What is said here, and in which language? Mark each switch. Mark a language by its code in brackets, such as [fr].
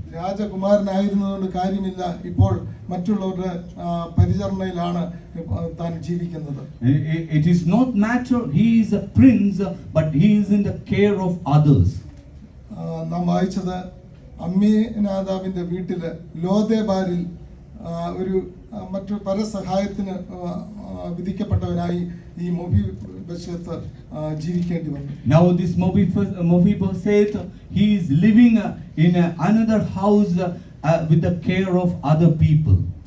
[ml] രാജകുമാരനായിരുന്നതുകൊണ്ട് കാര്യമില്ല, ഇപ്പോൾ മറ്റുള്ളവരുടെ പരിചരണയിലാണ് താൻ ജീവിക്കുന്നത്. [en] It is not matter, he is a prince, but he is in the care of others. [ml] നാം വായിച്ചത് അമ്മീനാദാവിന്റെ വീട്ടില് ലോദേബാരിൽ ഒരു മറ്റു പരസഹായത്തിന് വിധിക്കപ്പെട്ടവനായി ഈ മെഫീബോശെത്ത് ജീവിക്കേണ്ടി വന്നു. [en] Now this Mephibosheth, he is living in another house with the care of other people.